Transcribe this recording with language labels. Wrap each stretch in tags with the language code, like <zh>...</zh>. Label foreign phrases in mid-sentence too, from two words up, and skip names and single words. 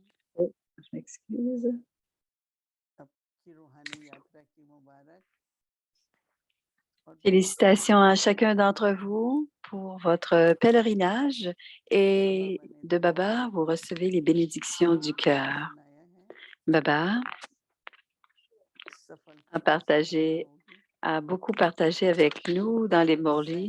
<fr>Oh, je m'excuse.</fr> <hi>आपकी रूहानी यात्रा की मुबारक।</hi> <fr>Félicitations à chacun d'entre vous pour votre pèlerinage et de Baba, vous recevez les bénédictions du cœur. Baba a beaucoup partagé avec nous dans les Morlis.</fr>